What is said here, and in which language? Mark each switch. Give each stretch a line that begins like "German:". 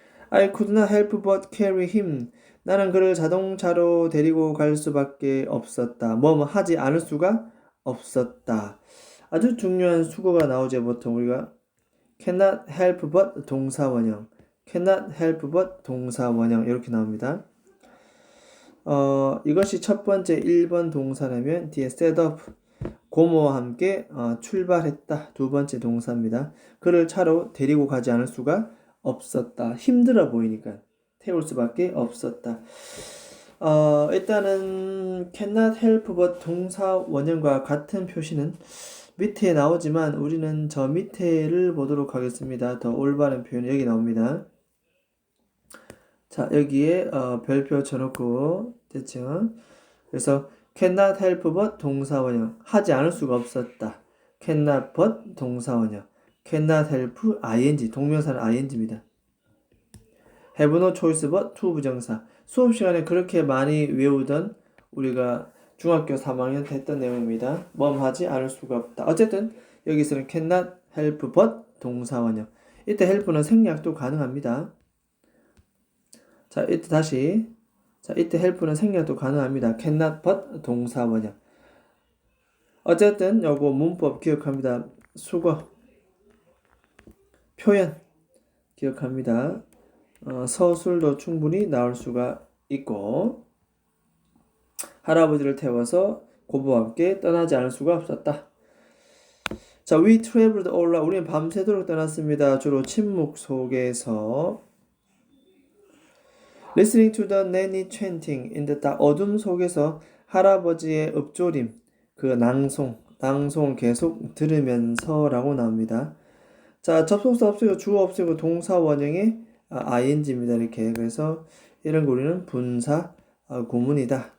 English: I could not help but carry him.
Korean: 나는 그를 자동차로 데리고 갈 수밖에 없었다. 뭐뭐 하지 않을 수가 없었다. 아주 중요한 수거가 나오죠. 보통 우리가 cannot help but 동사 원형, cannot help but 동사 원형 이렇게 나옵니다. 이것이 첫 번째 1번 동사라면 뒤에 set up, 고모와 함께 출발했다. 두 번째 동사입니다. 그를 차로 데리고 가지 않을 수가 없었다. 힘들어 보이니까 태울 수밖에 없었다. 일단은 cannot help but 동사 원형과 같은 표시는 밑에 나오지만 우리는 저 밑에를 보도록 하겠습니다. 더 올바른 표현이 여기 나옵니다. 자, 여기에 별표 쳐놓고 됐죠? 그래서 cannot help but 동사 원형, 하지 않을 수가 없었다. cannot but 동사 원형, cannot help ing, 동명사는 ing입니다.
English: have no choice but to 부정사.
Korean: 수업 시간에 그렇게 많이 외우던 우리가 중학교 3학년 때 했던 내용입니다. 하지 않을 수가 없다. 어쨌든 여기서는 cannot help but 동사 원형. 이때 help는 생략도 가능합니다. 자, 이때 다시. 자, 이때 help는 생략도 가능합니다. cannot but 동사 원형. 어쨌든 요거 문법 기억합니다. 수거. 표현 기억합니다. 서술도 충분히 나올 수가 있고 할아버지를 태워서 고부와 함께 떠나지 않을 수가 없었다.
English: 자, we traveled all night.
Korean: 우리는 밤새도록 떠났습니다. 주로 침묵 속에서
English: listening to the nanny chanting in the dark.
Korean: 어둠 속에서 할아버지의 읊조림, 그 낭송 계속 들으면서라고 나옵니다. 자, 접속사 없애고 주어 없애고 동사 원형의 ing입니다. 이렇게. 그래서 이런 거 우리는 분사 구문이다.